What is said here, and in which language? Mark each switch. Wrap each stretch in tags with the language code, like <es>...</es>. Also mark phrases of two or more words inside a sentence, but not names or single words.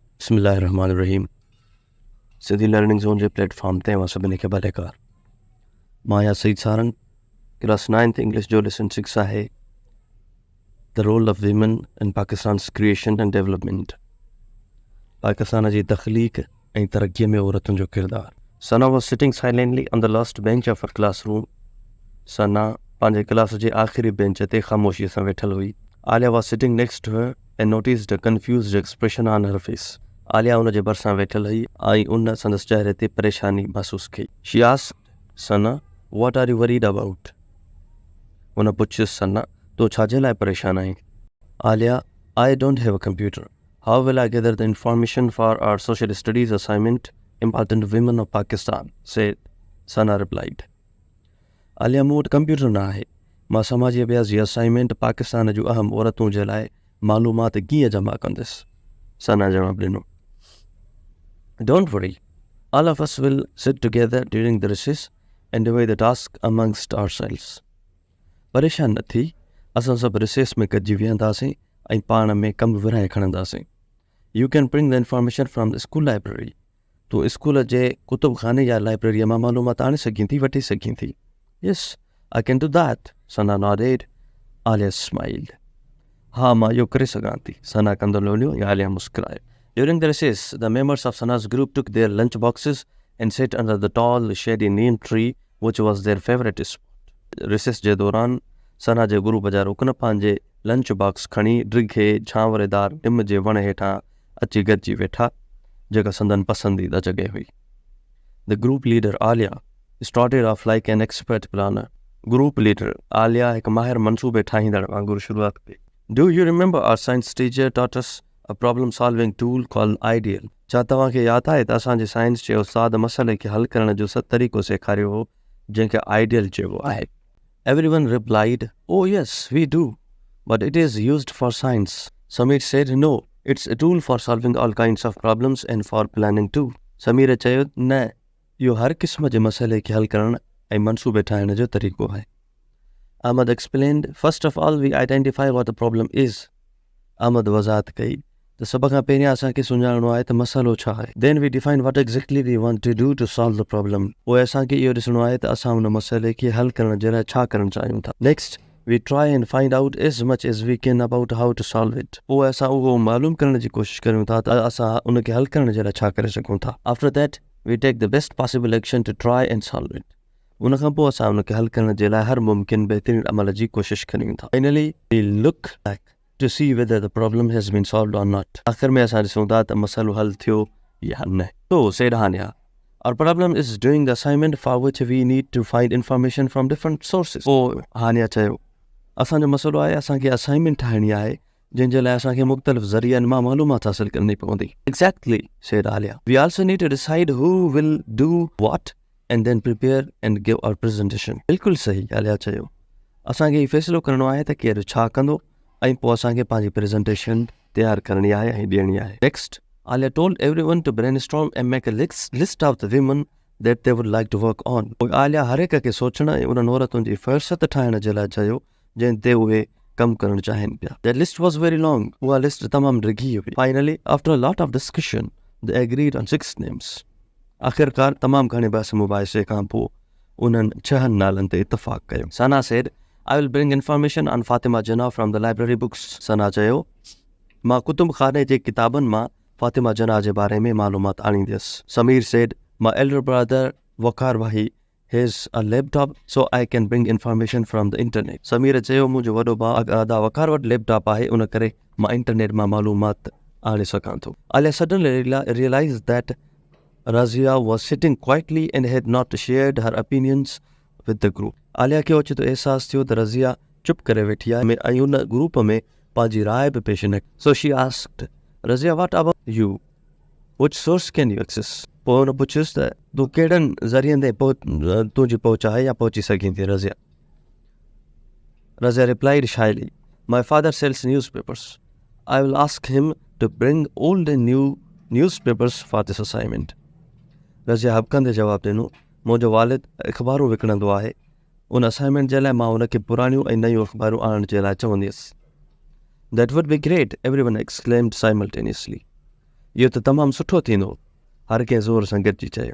<sd>बिस्मिल्लाहिर्रहमानिर्रहीम। सिंधी लर्निंग ज़ोन जे प्लेटफॉर्म ते वहाँ सभिनी खे भलेकार। मां या सईद सारंग क्लास 9th इंग्लिश जो लेसन 6 आहे</sd> <en>The Role of Women in Pakistan's Creation and Development.</en> <sd>पाकिस्तान जी तख्लीक ऐं तरक्कीअ में औरतुनि जो किरदार।</sd> <en>Sana was sitting silently on the last bench of a classroom.</en> <sd>सना पंहिंजे क्लास जे आख़िरी बेंच ते ख़ामोशीअ सां वेठल हुई।</sd> <en>Alia was sitting next to her and noticed a confused expression on her face.</en> <sd>आलिया उन जे भरिसां वेठल हुई ऐं उन संदसि चेहरे ते परेशानी महसूस कई।</sd> <en>She asked Sana, what are you worried about?</en> <sd>उन पुछियसि, सना तो छाजे लाइ परेशान आहीं? आलिया,</sd> <en>I don't have a computer, how will I gather the information for our Social Studies assignment Important Women of Pakistan said.</en> <sd>सना रिप्लाइड, आलिया मूं वटि कंप्यूटर न आहे, मां समाजी अभ्यास जी असाइनमेंट पाकिस्तान जूं अहम औरतूं जे लाइ मालूमात कीअं जमा कंदसि? सना जवाब ॾिनो,</sd> <en>Don't worry, all of us will sit together during the recess and divide the task amongst ourselves.</en> <sd>परेशान न थी, असां सभु रिसेस में गॾिजी विहंदासीं ऐं पाण में कमु विरहाए खणंदासीं।</sd> <en>You can bring the information from the school library.</en> <sd>तूं स्कूल जे कुतुब खाने या लाइब्रेरीअ मां मालूमात आणे सघीं थी, वठी सघीं थी।</sd> <en>Yes, I can do that, Sana nodded. Alia smiled.</en> <sd>हाँ, मां इहो करे सघां थी, सना कंदो लोलियो या आलिया मुस्कुराए।</sd> <en>During the recess, the members of Sana's group took their lunch boxes and sat under the tall, shady neem tree, which was their favorite spot.</en> <sd>Recess जे दौरान सना जे ग्रुप जा रुकन पंहिंजे लंच बॉक्स खणी डिघे छांवरेदार निम जे वण हेठां अची गॾिजी वेठा, जेका संदन पसंदीदा जॻह हुई।</sd> <en>The group leader Alia started off like an expert planner. Group leader</en> <sd>Alia हिकु माहिर मंसूबे ठाहींदड़ वांगुरु शुरुआत कई।</sd> <en>Do you remember our science teacher taught us a problem-solving tool called Ideal?</en> <sd>छा तव्हांखे यादि आहे त असांजे साइंस जे उस्ताद मसइले खे हल करण जो तरीक़ो सेखारियो हो, जंहिंखे आइडियल चइबो आहे?</sd> <en>Everyone replied, Oh yes, we do, but it is used for science. Samir said, No, it's a tool for solving all kinds of problems and for planning too.</en> <sd>समीर चयो, न, इहो हर क़िस्म जे मसइले खे हल करण ऐं मंसूबे ठाहिण जो तरीक़ो आहे।</sd> <en>Ahmad explained, first of all, we identify what the problem is.</en> <sd>Ahmad वज़ाहत कई त सभ खां पहिरियां असांखे सुञाणणो आहे त मसइलो छा आहे।</sd> <en>Then we define what exactly we want to do to solve the problem.</en> <sd>पोइ असांखे इहो ॾिसणो आहे त असां उन मसइले खे हल करण जे लाइ छा करणु चाहियूं था।</sd> <en>Next, we try and find out as much as we can about how to solve it.</en> <sd>पोइ असां उहो मालूम करण जी कोशिश करियूं था त असां उन खे हल करण जे लाइ छा करे सघूं था।</sd> <en>After that, we take the best possible action to try and solve it.</en> <sd>उन खां पोइ असां उन खे हल करण जे लाइ हर मुमकिन बहितरीन अमल जी कोशिश करियूं था।</sd> <en>Finally, we look back to see whether the problem has been solved or not.</en> <sd>आख़िर में असां ॾिसूं था त मसइलो हल थियो या न।</sd> <en>So, said Hania, our problem is doing the assignment for which we need to find information from different sources.</en> <sd>पोइ हानिया चयो, असांजो मसइलो आहे असांखे असाइनमेंट ठाहिणी आहे जंहिंजे लाइ असांखे मुख़्तलिफ़ ज़रियनि मां मालूमात हासिल करणी पवंदी।</sd> <en>Exactly, said Alia. We also need to decide who will do what and then prepare and give our presentation.</en> <sd>बिल्कुलु सही, आलिया चयो। असांखे हीउ फ़ैसिलो करिणो आहे त केरु छा कंदो ऐं पोइ असांखे पंहिंजी प्रेज़ेंटेशन तयारु करणी आहे ऐं ॾियणी आहे।</sd> <en>Next, Alia told everyone to brainstorm and make a list of the women that they would like to work on.</en> <sd>पोइ आलिया हर हिक खे सोचण ऐं उन्हनि औरतुनि जी फ़हिरिस्त ठाहिण जे लाइ चयो जंहिं ते उहे कमु करणु चाहिनि पिया।</sd> <en>That list was very long.</en> <sd>उहा लिस्ट तमामु डिघी हुई।</sd> <en>Finally, after a lot of discussion, they agreed on 6 names.</en> <sd>आख़िरकार तमामु घणे बहस मुबाहिसे खां पोइ उन्हनि 6 नालनि ते इतफ़ाक़ कयो।</sd> <en>Sana said, I will bring information on Fatima Jinnah from the library books.</en> <sd>सना चयो, मां कुतुब खाने जे किताबनि मां फातिमा जनाह जे बारे में मालूमात आणींदसि।</sd> <en>Samir said, my elder brother Waqar Wahi has a laptop, so I can bring information from the internet.</en> <sd>समीर चयो, मुंहिंजो वॾो भाउ अदा वकार वटि लैपटॉप आहे, उन करे मां इंटरनेट मां मालूमात आणे सघां थो।</sd> <en>Alia suddenly realized that Razia was sitting quietly and had not shared her opinions with the group.</en> <sd>आलिया खे ओचितो एहसास थियो त रज़िया चुप करे वेठी आहे ऐं उन ग्रुप में पंहिंजी राय बि पेश न।</sd> <en>So she asked, Razia, what about you? Which source can you access?</en> <sd>पोइ हुन पुछियुसि त तूं कहिड़नि ज़रियनि ते तुंहिंजी पहुच आहे या पहुची सघीं थी रज़िया?</sd> <en>Razia replied shyly, my father sells newspapers. I will ask him to bring old and new newspapers for this assignment.</en> <sd>रज़िया हबकंदे जवाब ॾिनो, मुंहिंजो वालिद अख़बारूं विकिणंदो आहे, उन असाइनमेंट जे लाइ मां उनखे पुराणियूं ऐं नयूं अख़बारूं आणण जे लाइ चवंदसि।</sd> <en>That would be great, everyone exclaimed simultaneously.</en> <sd>इहो त तमामु सुठो थींदो, हर कंहिं ज़ोर सां गॾिजी चयो.</sd>